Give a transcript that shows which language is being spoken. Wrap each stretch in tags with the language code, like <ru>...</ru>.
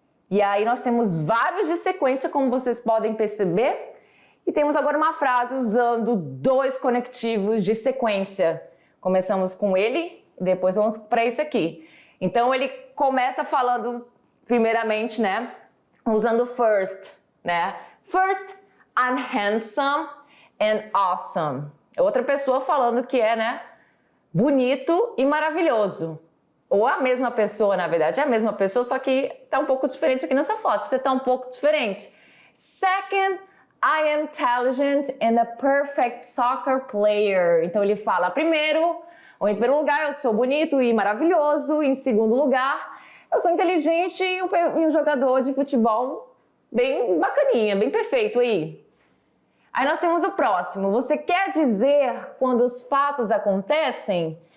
<pt>E aí nós temos vários de sequência, como vocês podem perceber. E temos agora uma frase usando 2 conectivos de sequência. Começamos com ele e depois vamos para esse aqui. Então ele começa falando primeiramente, né, usando first, né?</pt> <en>First, I'm handsome and awesome.</en> <pt>Outra pessoa falando que é, né, bonito e maravilhoso. Ou a mesma pessoa, na verdade, é a mesma pessoa, só que tá um pouco diferente aqui nessa foto. Você tá um pouco diferente.</pt> <en>Second, I am intelligent and a perfect soccer player.</en> <pt>Então ele fala primeiro, ou em primeiro lugar, eu sou bonito e maravilhoso. Em segundo lugar, eu sou inteligente e um jogador de futebol bem bacaninha, bem perfeito aí. Aí nós temos o próximo. Você quer dizer quando os fatos acontecem?</pt>